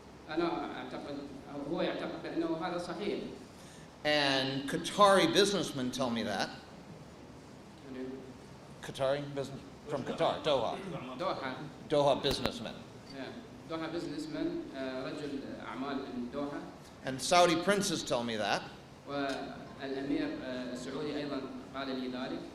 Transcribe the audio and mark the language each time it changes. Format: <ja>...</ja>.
<ar>أنا أعتقد أو هو يعتقد بأنه هذا صحيح.</ar> <en>And Qatari businessmen tell me that. Qatari business from Qatar, Doha. Doha businessmen.</en> <ar>دوحة</ar> <en>businessman</en> <ar>رجل أعمال من دوحة.</ar> <en>And Saudi princes tell me that.</en> <ar>والأمير السعودي أيضا قال لي ذلك.</ar>